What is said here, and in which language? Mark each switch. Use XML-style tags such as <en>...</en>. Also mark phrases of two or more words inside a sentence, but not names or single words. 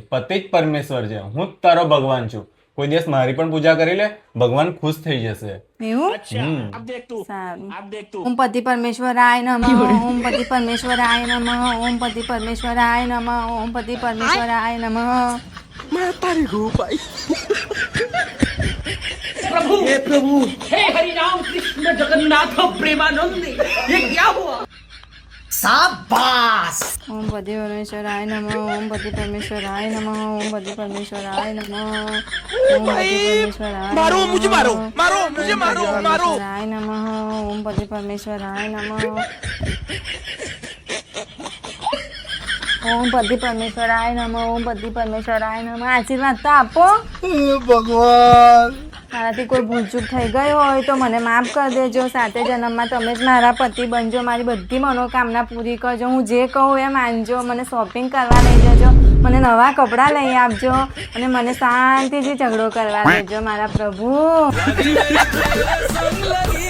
<gu>પતિ જ પરમેશ્વર છે. હું જ તારો ભગવાન છું. કોઈ દિવસ મારી પણ પૂજા કરી લે, ભગવાન ખુશ થઈ જશે. એવું? સારું.</gu> <sa>ઓમ પતિ પરમેશ્વરાય નમઃ, ઓમ પતિ પરમેશ્વરાય નમઃ, ઓમ પતિ પરમેશ્વરાય નમઃ, ઓમ પતિ પરમેશ્વરાય નમઃ.</sa> <hi>प्रभु हे हरि राम कृष्ण जगन्नाथ प्रेमानंद ये क्या हुआ शाबाश</hi> <sa>ओम पति परमेश्वराय नमः, ओम पति परमेश्वराय नमः, ओम पति परमेश्वराय नमः, ओम पति परमेश्वराय</sa> <hi>मारो मुझे मारो मारो मुझे मारो मारो</hi> <sa>नमः, ओम पति परमेश्वराय नमः, ओम पति परमेश्वराय नमः, ओम पति परमेश्वराय नमः.</sa> <gu>આશીર્વાદ તો આપો ભગવાન. મારાથી કોઈ ભૂલચૂક થઈ ગઈ હોય તો મને માફ કરી દેજો. 7 જન્મમાં તમે જ મારા પતિ બનજો. મારી બધી મનોકામના પૂરી કરજો. હું જે કહું એ માનજો. મને શોપિંગ કરવા લઈ જજો, મને નવા કપડાં લઈ આપજો અને મને શાંતિથી ઝઘડો કરવા દેજો મારા પ્રભુ.</gu>